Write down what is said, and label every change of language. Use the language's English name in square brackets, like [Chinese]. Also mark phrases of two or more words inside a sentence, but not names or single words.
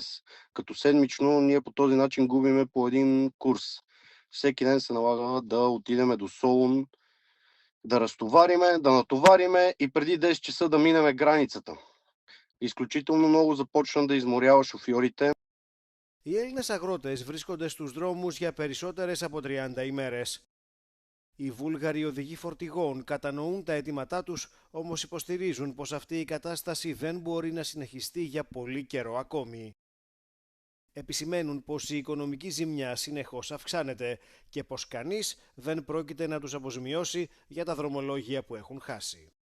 [Bulgarian] Като седмично ние по този начин губиме по един курс. Всеки ден се налага да отидеме до Солун, да разтовариме, да натовариме и преди 10 часа да минеме границата. Изключително много започна да изморява шофьорите. [Greek] Οι Έλληνες αγρότες βρίσκονται στους δρόμους για περισσότερες από 30 ημέρες. Οι Βούλγαροι οδηγοί φορτηγών κατανοούν τα αιτήματά τους, όμως υποστηρίζουν πως αυτή η κατάσταση δεν μπορεί να συνεχιστεί για πολύ καιρό ακόμη. Επισημαίνουν πως η οικονομική ζημιά συνεχώς αυξάνεται και πως κανείς δεν πρόκειται να τους αποζημιώσει για τα δρομολόγια που έχουν χάσει.